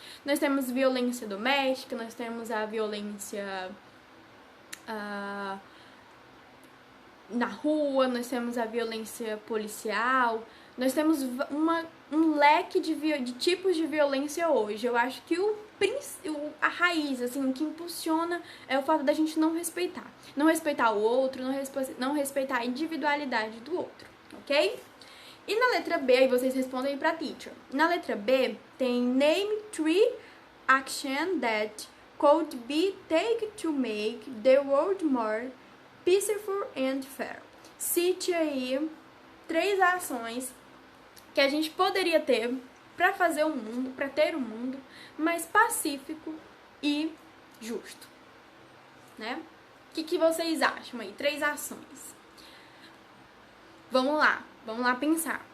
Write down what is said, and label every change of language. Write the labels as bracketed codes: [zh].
[pt] Nós temos violência doméstica, nós temos a violência na rua, nós temos a violência policial, nós temos um leque de tipos de violência hoje. Eu acho que a raiz, assim, o que impulsiona é o fato da gente não respeitar. Não respeitar o outro, não respeitar a individualidade do outro, ok? E na letra B, aí vocês respondem pra teacher. Na letra B, tem [en] name 3 actions that could be taken to make the world more peaceful and fair. [pt] Cite aí 3 ações que a gente poderia ter para fazer o mundo, para ter um mundo mais pacífico e justo, né? O que vocês acham aí? 3 ações. Vamos lá pensar.